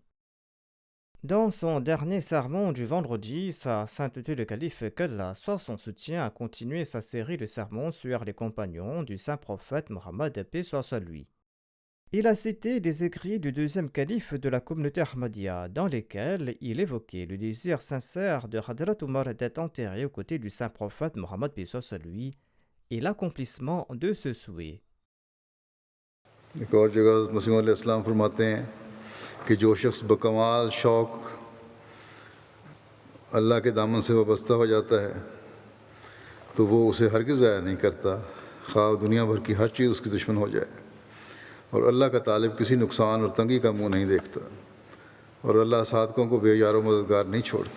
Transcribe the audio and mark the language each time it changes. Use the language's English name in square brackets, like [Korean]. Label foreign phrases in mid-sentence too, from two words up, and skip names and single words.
[French] Dans son dernier sermon du vendredi, Sa Sainteté le Calife qu'Allah soit son soutien a continué sa série de sermons sur les compagnons du saint prophète Mohammed, paix soit sur lui. Il a cité des écrits du 2e calife de la communauté Ahmadiyya, dans lesquels il évoquait le désir sincère de Hadrat Umar d'être enterré aux côtés du saint prophète Mohammed, paix soit sur lui, et l'accomplissement de ce souhait. [Urdu] ایک اور جگہ مسیح علیہ السلام فرماتے ہیں کہ جو شخص بکمال شوق اللہ کے دامن سے وابستہ ہو جاتا ہے تو وہ اسے ہرگز ضائع نہیں کرتا، خواہ دنیا بھر کی ہر چیز اس کی دشمن ہو جائے، اور اللہ کا طالب کسی نقصان اور تنگی کا منہ نہیں دیکھتا، اور اللہ صادقوں کو بے یار و مددگار نہیں چھوڑتا۔